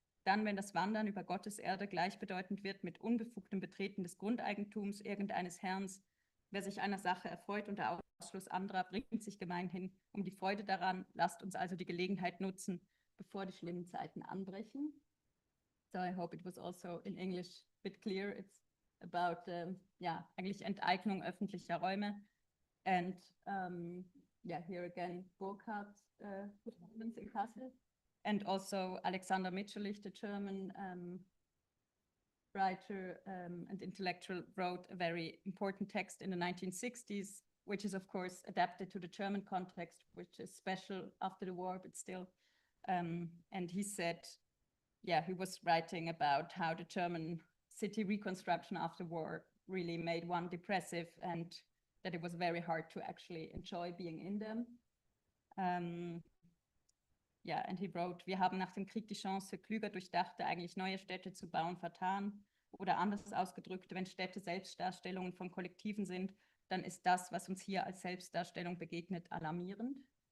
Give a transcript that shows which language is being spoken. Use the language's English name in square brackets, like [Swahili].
[German] Dann, wenn das Wandern über Gottes Erde gleichbedeutend wird mit unbefugtem Betreten des Grundeigentums irgendeines Herrn. Wer sich einer Sache erfreut unter Ausschluss anderer, bringt sich gemeinhin um die Freude daran. Lasst uns also die Gelegenheit nutzen, bevor die schlimmen Zeiten anbrechen. [English] So I hope it was also in English a bit clear. It's about, [German] eigentlich Enteignung öffentlicher Räume. [English] And yeah, here again, Burkhardt's performance in Kassel. And also Alexander Mitscherlich, the German writer and intellectual, wrote a very important text in the 1960s, which is of course adapted to the German context, which is special after the war, but still. And he said, yeah, he was writing about how the German city reconstruction after war really made one depressive, and that it was very hard to actually enjoy being in them. [German] Ja, [English] and he wrote, [German] wir haben nach dem Krieg die Chance, klüger durchdachte, eigentlich neue Städte zu bauen, vertan. Oder anders ausgedrückt, wenn Städte Selbstdarstellungen von Kollektiven sind, dann ist das, was uns hier als Selbstdarstellung begegnet, alarmierend.